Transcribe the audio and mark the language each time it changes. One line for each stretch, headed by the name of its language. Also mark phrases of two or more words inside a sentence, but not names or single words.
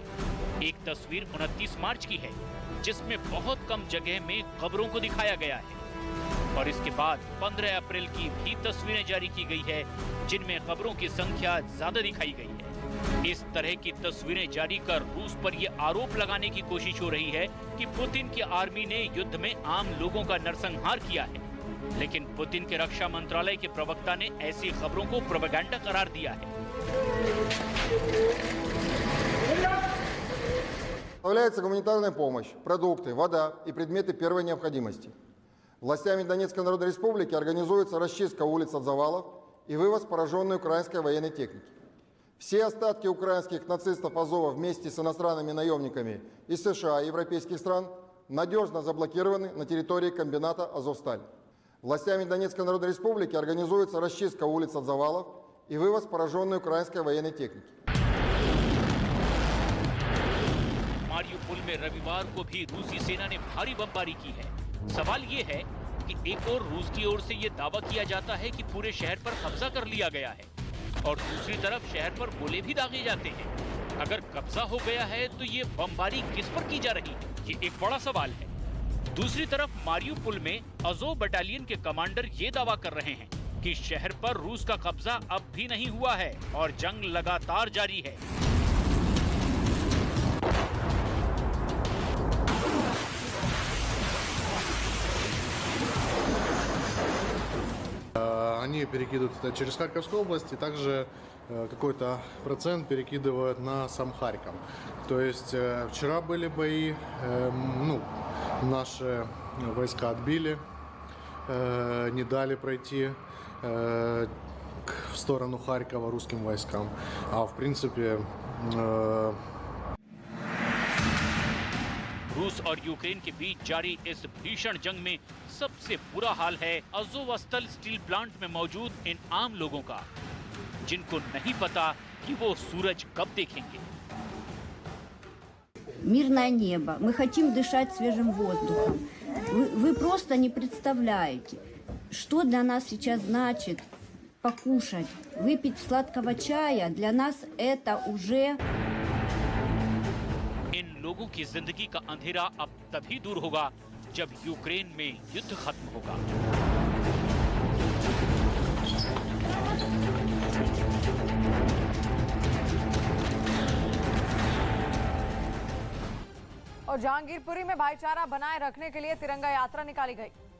Hindi: एक तस्वीर 29 मार्च की है जिसमें बहुत कम जगह में कब्रों को दिखाया गया है और इसके बाद 15 अप्रैल की भी तस्वीरें जारी की गई है जिनमें कब्रों की संख्या ज्यादा दिखाई गई है। इस तरह की तस्वीरें जारी कर रूस पर यह आरोप लगाने की कोशिश हो रही है कि पुतिन की आर्मी ने युद्ध में आम लोगों का नरसंहार किया है, लेकिन पुतिन के रक्षा मंत्रालय के प्रवक्ता ने ऐसी खबरों को प्रोपेगेंडा करार दिया है।
Russian: Поставляется гуманитарная помощь, продукты, вода и предметы первой необходимости. Властями Донецкой Народной Республики организуется расчистка улиц от завалов и вывоз пораженной украинской военной техники. Все остатки украинских нацистов Азова вместе с иностранными наемниками из США и европейских стран надежно заблокированы на территории комбината «Азовсталь». Властями Донецкой Народной Республики организуется расчистка улиц от завалов и вывоз пораженной украинской военной техники.
Hindi: मारियुपोल में रविवार को भी रूसी सेना ने भारी बमबारी की है। सवाल ये है कि एक और रूस की ओर से ये दावा किया जाता है कि पूरे शहर पर कब्जा कर लिया गया है और दूसरी तरफ शहर पर गोले भी दागे जाते हैं। अगर कब्जा हो गया है तो ये बमबारी किस पर की जा रही है, ये एक बड़ा सवाल है। दूसरी तरफ मारियुपोल में अज़ोव बटालियन के कमांडर ये दावा कर रहे हैं कि शहर पर रूस का कब्जा अब भी नहीं हुआ है और जंग लगातार जारी है।
Russian: Они перекидывают это через Харьковскую область и также какой-то процент перекидывают на сам Харьков. То есть вчера были бои, наши войска отбили, не дали пройти в сторону Харькова русским войскам. А в принципе...
Hindi: रूस और यूक्रेन के बीच जारी इस भीषण जंग में सबसे बुरा हाल है अज़ोवस्टल
English: steel plant
Hindi: में मौजूद इन आम लोगों का, जिनको नहीं पता कि वो सूरज कब देखेंगे।
Russian: Мирное небо. Мы хотим дышать свежим воздухом. Вы просто не представляете, что для нас сейчас значит покушать, выпить сладкого чая. Для нас это уже...
Hindi: इन लोगों की जिंदगी का अंधेरा अब तभी दूर होगा जब यूक्रेन में युद्ध खत्म होगा। और जहांगीरपुरी में भाईचारा बनाए रखने के लिए तिरंगा यात्रा निकाली गई।